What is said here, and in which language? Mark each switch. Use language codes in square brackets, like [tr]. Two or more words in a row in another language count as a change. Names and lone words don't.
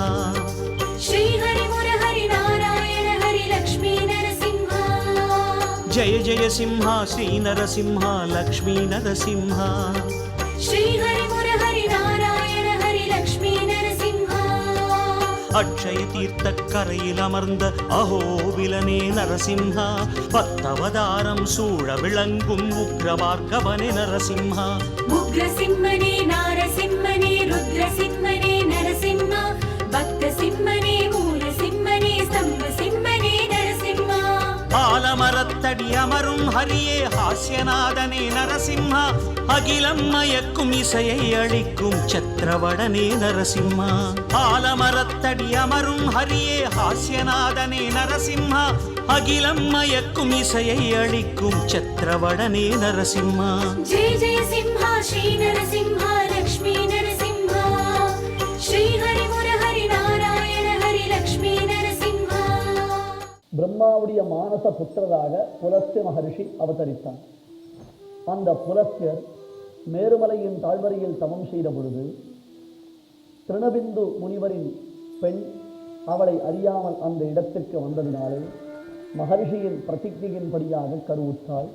[sa] श्री हरि मुरहरि नारायण हरि लक्ष्मी नरसिंहा. जय जय सिंहा श्री नरसिंहा लक्ष्मी नरसिंहा, श्री हरि मुरहरि नारायण हरि लक्ष्मी नरसिंहा. अक्षय तीर्थ [ta] கரையில் அமர்ந்த அஹோபிலனே நரசிம்ஹா, பத்தவதாரம் சூழ விளங்கும் உக்ரபார்கவனே நரசிம்ஹா. உக்ரசிம்மனே நாரசிம்மனே ருத்ரசிம்மனே நரசிம்மா, பக்த சிம்மனே மூல சிம்மனே ஸ்தம்ப ஆலமரத்தடி அமரும் ஹரியே ஹாஸ்யநாதனே நரசிம்ஹா அகிலம் மயக்கும் இசையை அளிக்கும் சத்ரவடனே நரசிம்ஹா ஆலமரத்தடி அமரும் ஹரியே ஹாஸ்யநாதனே நரசிம்ஹா அகிலம் மயக்கும் இசையை அளிக்கும் சத்ரவடனே நரசிம்ஹா [sa] जय जय सिंहा श्री नरसिंहा लक्ष्मी नरसिंहा श्री हरि मुरहरि नारायण हरि लक्ष्मी नरसिंहा [ta] பிரம்மாவுடைய மானச புத்திரராக புலஸ்திய மகரிஷி அவதரித்தார். அந்த புலஸ்தியர் மேருமலையின் தாழ்வரையில் தவம் செய்த பொழுது திருணபிந்து முனிவரின் பெண் அவளை அறியாமல் அந்த இடத்திற்கு வந்ததினாலே மகரிஷியின் பிரதிஜையின்படியாக கருவுற்றாள்.